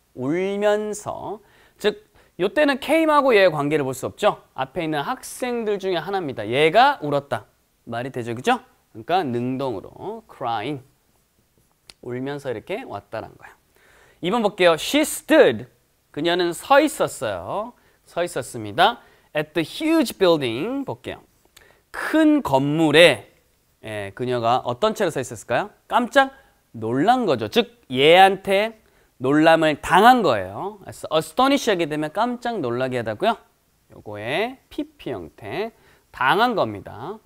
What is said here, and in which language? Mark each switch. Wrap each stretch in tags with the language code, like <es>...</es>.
<ko>울면서, 즉 이때는 came하고 얘의 관계를 볼 수 없죠. 앞에 있는 학생들 중에 하나입니다. 얘가 울었다. 말이 되죠, 그죠? 그러니까 능동으로 crying, 울면서 이렇게 왔다는 거예요. 2번 볼게요.</ko> <en>She stood,</en> <ko>그녀는 서 있었어요. 서 있었습니다.</ko> <en>At the huge building,</en> <ko>볼게요. 큰 건물에 그녀가 어떤 채로 서 있었을까요? 깜짝 놀란 거죠. 즉 얘한테 놀람을 당한 거예요. 그래서 astonish 하게 되면 깜짝 놀라게 하다고요. 요거에 PP 형태 당한 겁니다.</ko>